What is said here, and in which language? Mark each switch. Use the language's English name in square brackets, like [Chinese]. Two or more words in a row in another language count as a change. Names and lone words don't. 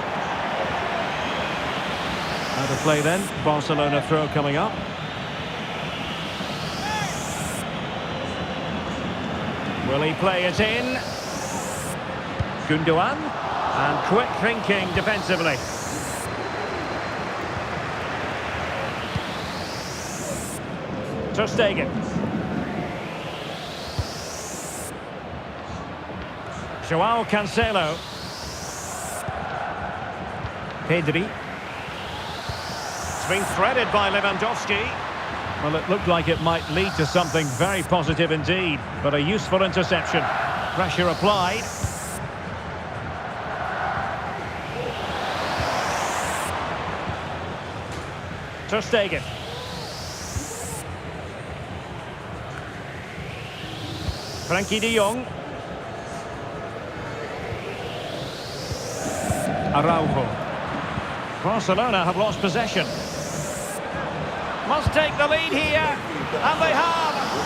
[English] Out of play then. Barcelona throw coming up. Will he play it in? Gündoğan. And quick thinking defensively. Ter Stegen. Joao Cancelo. Pedri. It's been threaded by Lewandowski. Well, it looked like it might lead to something very positive indeed, but a useful interception. Pressure applied. Ter Stegen. Frenkie de Jong. Araujo. Barcelona have lost possession. Must take the lead here. And they have.